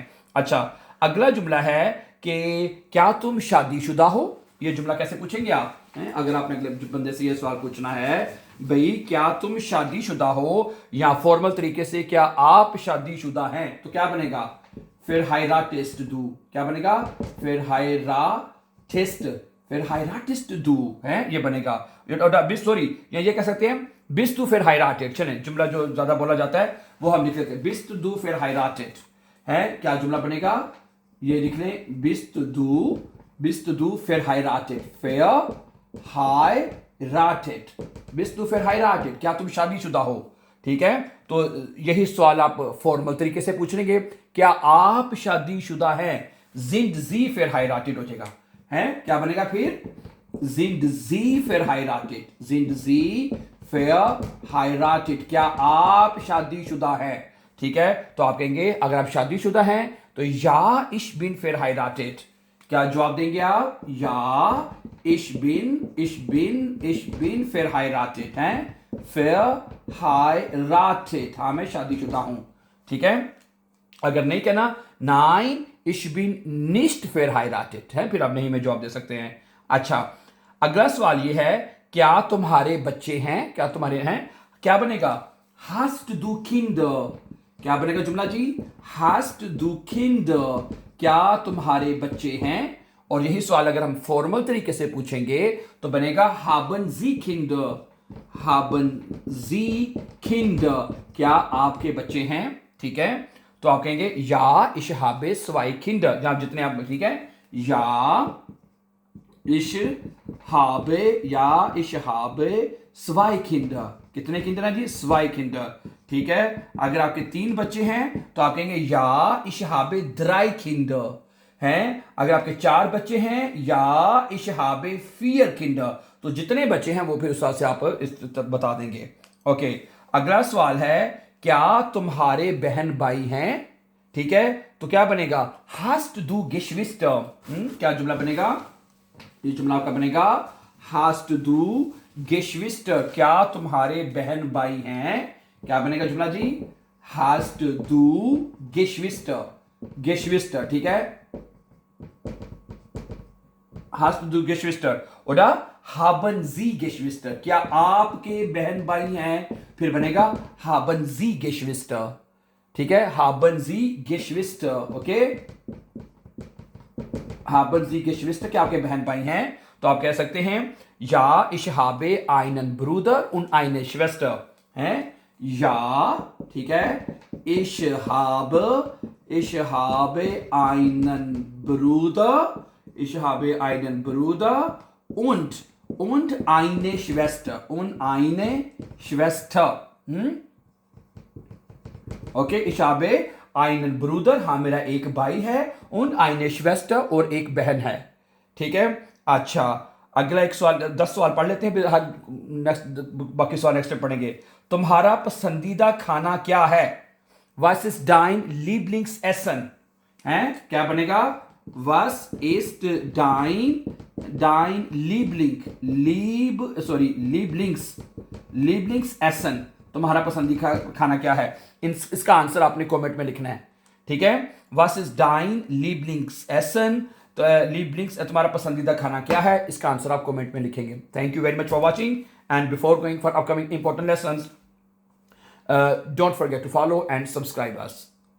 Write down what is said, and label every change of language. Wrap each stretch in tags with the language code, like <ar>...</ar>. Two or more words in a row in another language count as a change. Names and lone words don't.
<ur>اچھا، اگلا جملہ ہے کہ کیا تم شادی شدہ ہو. یہ جملہ کیسے پوچھیں گے آپ ہیں? اگر آپ نے اگلے بندے سے یہ سوال پوچھنا ہے، بھائی کیا تم شادی شدہ ہو، یا فارمل طریقے سے کیا آپ شادی شدہ ہیں، تو کیا بنے گا، پھر</ur> <de>heiratest du,</de> <ur>کیا بنے گا، پھر</ur> <de>heiratest du</de> <ur>ہے، یہ بنے گا. سوری، یہ کہہ سکتے ہیں</ur> <de>bist du verheiratet।</de> <ur>چلیں، جملہ جو زیادہ بولا جاتا ہے وہ ہم لکھ لیتے ہیں,</ur> <de>bist du verheiratet</de> <ur>ہے، کیا جملہ بنے گا، یہ لکھ لیں,</ur> <de>bist du verheiratet, bist du verheiratet,</de> <ur>کیا تم شادی شدہ ہو. ٹھیک ہے، تو یہی سوال آپ فارمل طریقے سے پوچھ لیں گے، کیا آپ شادی شدہ ہیں,</ur> <de>sind sie verheiratet</de> <ur>ہو جائے گا ہے، کیا بنے گا پھر,</ur> <de>sind sie verheiratet,</de> <ur>کیا آپ شادی شدہ ہیں. ٹھیک ہے، تو آپ کہیں گے اگر آپ شادی شدہ ہیں تو یا</ur> <de>ich bin verheiratet,</de> <ur>کیا جواب دیں گے آپ، یا</ur> <de>ich bin verheiratet</de> <ur>ہیں، verheiratet، ہاں میں شادی شدہ ہوں. ٹھیک ہے، اگر نہیں کہنا</ur> <de>nein ich bin nicht verheiratet</de> <ur>ہے، پھر آپ نہیں میں جواب دے سکتے ہیں. اچھا، اگلا سوال یہ ہے کیا تمہارے بچے ہیں، کیا تمہارے ہیں، کیا بنے گا?</ur> <de>hast du Kinder।</de> <ur>کیا بنے گا جملہ جی?</ur> <de>hast du Kinder,</de> <ur>کیا تمہارے بچے ہیں? اور یہی سوال اگر ہم فارمل طریقے سے پوچھیں گے تو بنے گا</ur> <de>haben Sie Kinder, haben Sie Kinder,</de> <ur>کیا آپ کے بچے ہیں? ٹھیک ہے، تو آپ کہیں گے یا</ur> <de>ich habe zwei Kinder,</de> <ur>یا جتنے آپ، ٹھیک ہے، یا</ur> <de>ich habe zwei Kinder,</de> <ur>کتنے کنڈر ہیں جی?</ur> <de>zwei Kinder।</de> <ur>ٹھیک ہے، اگر آپ کے 3 بچے ہیں تو آپ کہیں گے یا</ur> <de>ich habe drei Kinder</de> <ur>ہیں. اگر آپ کے 4 بچے ہیں یا</ur> <de>ich habe vier Kinder।</de> <ur>تو جتنے بچے ہیں وہ پھر اس حساب سے آپ بتا دیں گے. اوکے، اگلا سوال ہے کیا تمہارے بہن بھائی ہیں? ٹھیک ہے، تو کیا بنے گا?</ur> <de>hast du Geschwister।</de> <ur>کیا جملہ بنے گا؟ یہ جملہ آپ کا بنے گا</ur> <de>hast du Geschwister,</de> <ur>کیا تمہارے بہن بھائی ہیں? کیا بنے گا جملہ جی?</ur> <de>hast du Geschwister, Geschwister,</de> <ur>ٹھیک ہے,</ur> <de>hast du Geschwister। oder haben Sie Geschwister,</de> <ur>کیا آپ کے بہن بھائی ہیں? پھر بنے گا</ur> <de>haben Sie Geschwister।</de> <ur>ٹھیک ہے,</ur> <de>haben Sie Geschwister। ओके, haben Sie Geschwister,</de> <ur>کیا آپ کے بہن بھائی ہیں? تو آپ کہہ سکتے ہیں یا</ur> <de>ich habe einen Bruder und eine Schwester</de> <ur>ہیں، یا ٹھیک ہے,</ur> <de>ich habe einen Bruder, ich habe einen Bruder und eine Schwester, und eine Schwester। ओके, ich habe einen Bruder,</de> <ur>ہاں میرا ایک بھائی ہے,</ur> <de>und eine Schwester,</de> <ur>اور ایک بہن ہے. ٹھیک ہے، اچھا، اگلا ایک سوال، 10 سوال پڑھ لیتے ہیں، پھر ہر نیکسٹ باقی سوال</ur> <en>next time</en> <ur>پڑھیں گے. تمہارا پسندیدہ کھانا کیا ہے?</ur> <de>Was ist dein Lieblingsessen?</de> <ur>ہیں، کیا بنے گا?</ur> <de>Was ist dein Lieblingsessen,</de> <ur>تمہارا پسندیدہ کھانا کیا ہے? اس کا آنسر آپ نے کمنٹ میں لکھنا ہے. ٹھیک ہے,</ur> <de>was ist dein Lieblingsessen,</de> <ur>تو Lieblings تمہارا پسندیدہ کھانا کیا ہے، اس کا آنسر آپ کمنٹ میں لکھیں گے.</ur> <en>thank you very much for watching, and before going for upcoming important lessons, don't forget to follow and subscribe us.</en>